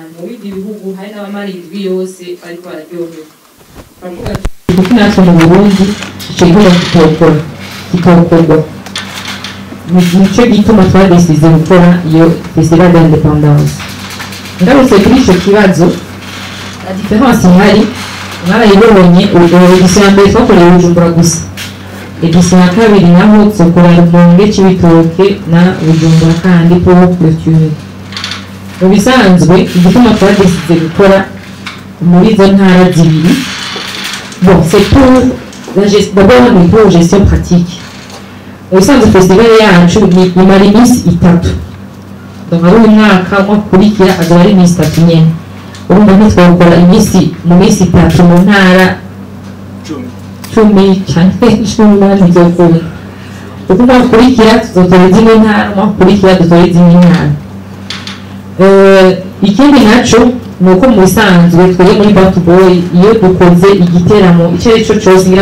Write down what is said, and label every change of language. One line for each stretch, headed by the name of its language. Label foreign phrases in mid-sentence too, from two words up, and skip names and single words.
Rundi: mu bindi bihugu hari n'abamara indwi yose bariko bararyohewe baravuga kuko natwe mu Burundi icyo gikorwa kikawukorwa nicyo gituma twadesize gukora iyo Festival
French: de l'Independance
Rundi: ngarutse kuri icyo kibazo
French: la différence
Rundi: ihari mwarayibonye edition ya mbere twakoreye Bujumbura gusa edition ya kabiri naho tuzokora Rumonge Cibitoke na Bujumbura kandi
French: pour clôturer
Rundi: mu bisanzwe igituma twadesize gukora muri izo ntara zibiri
French: bon c'est pour la gestion d'abord
Rundi: ni
French: pour gestion pratique
Rundi: ubusanzwe festival yacu imara iminsi itatu donc ari umwaka ukurikira azaba ari iminsi itatu nyene urumva ntitwakora mu minsi itatu mu ntara 10 cyangwa 10 ntizokunda kuko ukurikira tuzotora izindi ntara ukurikira dutora izindi ntara ikindi naco nuko mu bisanzwe twebwe muri Bantu Boy iyo dukoze igiteramo icyo ari cyo cyose ngira